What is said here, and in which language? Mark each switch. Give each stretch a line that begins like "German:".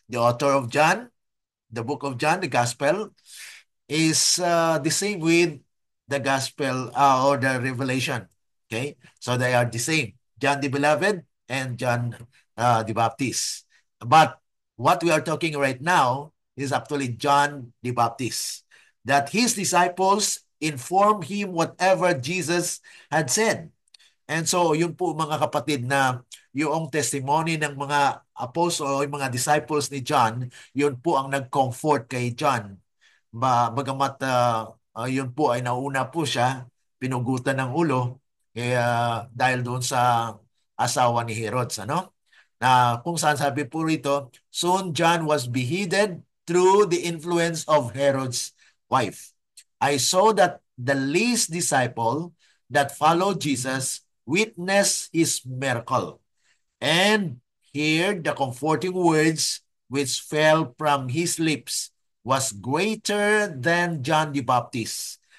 English: The author of John, the book of John, the gospel, is the same with the gospel or the Revelation, okay? So they are the same, John the Beloved and John the Baptist. But what we are talking right now is actually John the Baptist, that his disciples informed him whatever Jesus had said.
Filipino: And so, yun po mga kapatid na yung testimony ng mga apostle o yung mga disciples ni John, yun po ang nag-comfort kay John. Bagamat yun po ay nauna po siya, pinugutan ng ulo, dahil doon sa asawa ni Herodes, ano? Na kung saan sabi po rito,
English: soon John was beheaded through the influence of Herod's wife. I saw that the least disciple that followed Jesus witnessed his miracle and heard the comforting words which fell from his lips was greater than John the Baptist.